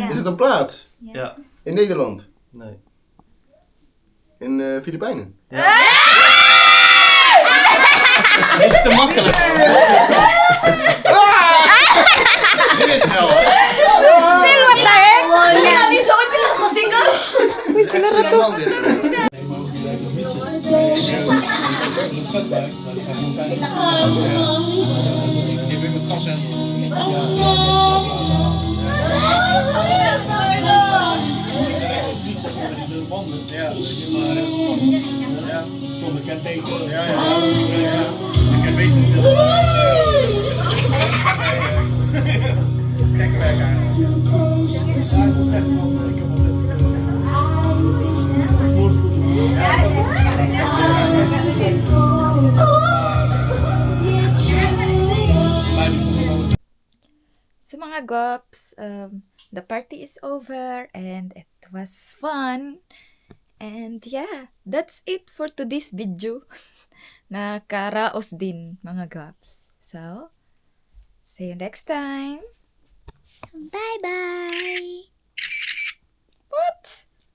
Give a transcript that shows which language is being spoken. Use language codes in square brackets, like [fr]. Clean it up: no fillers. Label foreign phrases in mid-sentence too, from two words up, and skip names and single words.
[nl] Is het een plaats? Ja. In Nederland? Nee. In Filipijnen? Is het te makkelijk? Dit is snel. Stil, wat de heck? [tl] Hindi na dito. Ay, pinakasigal. [nl] Dit is echt zo lang dit. Ik ben met gas en... Ja, ja. Zonder kenteken. Ja, ja. Ik heb weten dat gekke werk eigenlijk. [tl] So mga gops, [en] the party is over and it was fun. And yeah, that's it for today's video. [tl] Nakaraos din mga gops. [en] So, see you next time. Bye-bye! What?